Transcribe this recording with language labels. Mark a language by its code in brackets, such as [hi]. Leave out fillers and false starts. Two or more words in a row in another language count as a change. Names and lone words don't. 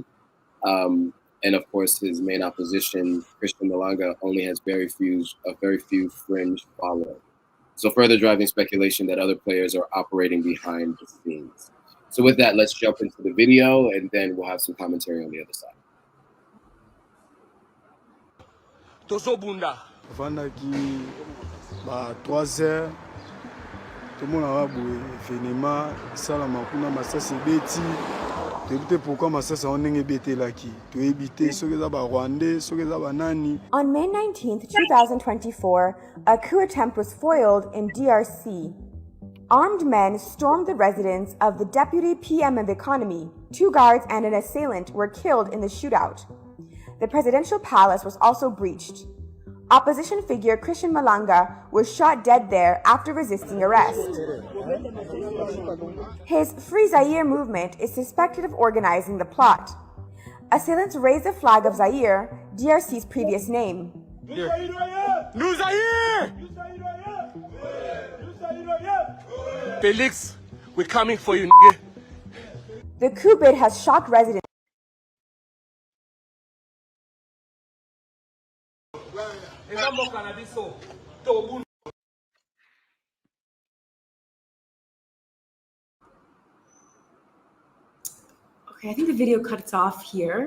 [en] And of course, his main opposition, Christian Malanga, only has very few fringe followers. So further driving speculation that other players are operating behind the scenes. So with that, let's jump into the video, and then we'll have some commentary on the other side. [ln] Vandaki ba 3 heures [fr] tout le monde [ln] a boue événement ça la makuna masasi beti toyebi pourquoi masasa ondenge ebetelaki toyebi te soki eza barwandais soki eza banani. [en] On May 19th, 2024, a coup attempt was foiled in DRC. Armed men stormed the residence of the deputy PM of economy. 2 guards and an assailant were killed in the shootout. The presidential palace was also breached. Opposition figure Christian Malanga was shot dead there after resisting arrest. His Free Zaire movement is suspected of organizing the plot. Assailants raised the flag of Zaire, DRC's previous name. [fr] Nous Zaire! [en] Félix, we're coming for you, nigga. The coup bid has shocked residents. Okay, I think the video cuts off here.